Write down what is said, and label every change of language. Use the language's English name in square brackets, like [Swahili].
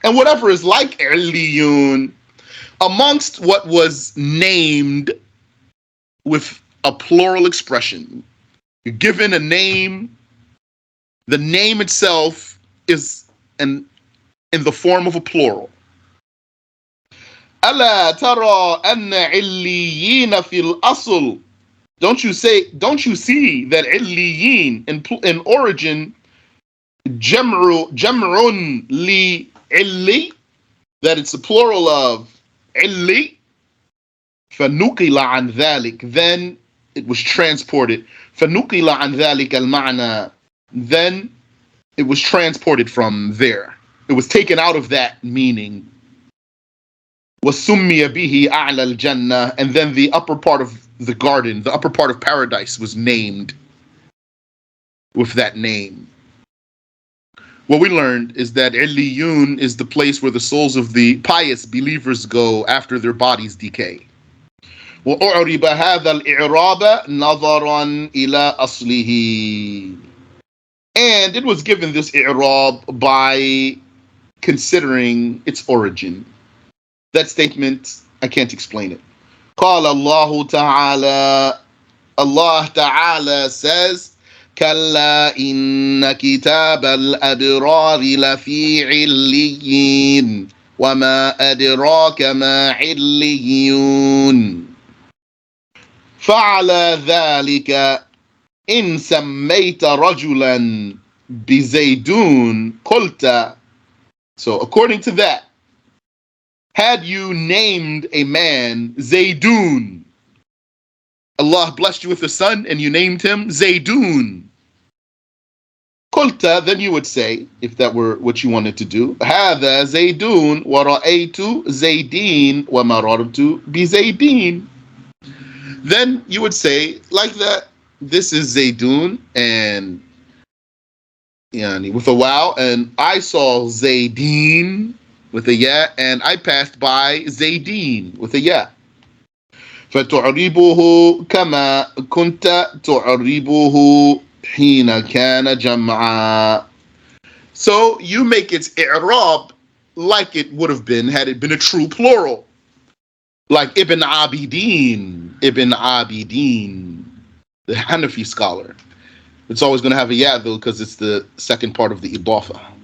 [English] And whatever is like عِلِّيُّونَ, amongst what was named with a plural expression. You're given a name. The name itself is in the form of a plural. [Arabic] ألا ترى أن عليين في الأصل. [English] Don't you see that عليين in origin [Arabic] جمع لعلي, [English] that it's a plural of علي. [Arabic] فنقل عن ذلك, [English] then it was transported. [Arabic] فنقل عن ذلك المعنى, [English] then it was transported from there. It was taken out of that meaning. [Arabic] وَسُمِّيَ بِهِ أَعْلَى الْجَنَّةِ, [English] and then the upper part of the garden, the upper part of paradise was named with that name. What we learned is that Illiyun is the place where the souls of the pious believers go after their bodies decay. [Arabic] وأعرب هذا الإعراب نظرا إلى أصله. [English] And it was given this i'rab by considering its origin. That statement, I can't explain it. [Arabic] قال الله تعالى, [English] Allah Ta'ala says, [Arabic] كلا إن كتاب الأبرار لفي عليين وما أدراك ما عليون فعلى ذلك إن سميت رجلا بزيدون قلت. [English] So according to that, had you named a man Zaydun, Allah blessed you with a son and you named him Zaydun, [Arabic] قلت, [English] then you would say, if that were what you wanted to do, [Arabic] هذا زيدون ورأيت زيدين ومررت بزيدين. [English] Then you would say like that, this is Zaydun and with a wow, and I saw Zaydin with a ya, and I passed by Zaydin with a ya. [Arabic] فتعربه كما كنت تعربه حين كان جمعا. [English] So you make its i'rab like it would have been had it been a true plural. Like Ibn Abidin, Ibn Abidin, the Hanafi scholar. It's always going to have a ya though because it's the second part of the idafa.